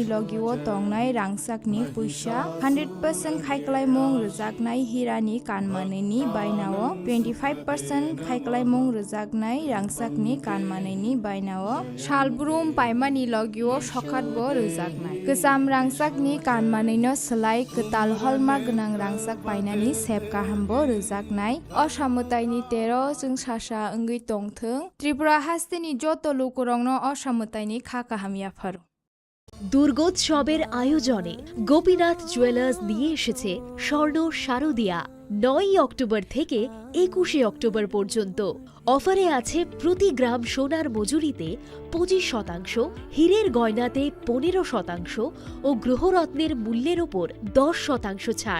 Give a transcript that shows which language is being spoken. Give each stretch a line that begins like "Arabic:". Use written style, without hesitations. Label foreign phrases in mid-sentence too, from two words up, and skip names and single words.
Kok Borok: logiwo Tongnai rangsak ni puisha 100% Kaikalai Mung Rujaknai Hirani kanmanai ni bainao 25% Kaikalai Mung Rujaknai rangsakni kanmanai bainao Shalbroom paimani logiwo shokatbo rujaknai Kesam rangsakni kanmanai no selai ketal hallmark gnang rangsak painani sep kahambo rujaknai Asamutaini 13 jung sasa ongoi tongthung Tripura hasteni joto lokorongno Asamutaini kha kahamia faru
Bangla: দুর্গোৎসবের আয়োজনে গোপীনাথ জুয়েলার্স নিয়ে এসেছে স্বর্ণ শারদিয়া 9 অক্টোবর থেকে 21 অক্টোবর পর্যন্ত অফারে আছে প্রতি গ্রাম সোনার মজুরিতে 25%, হীরের গয়নাতে 15% ও গ্রহরত্নের মূল্যের ওপর 10% ছাড়।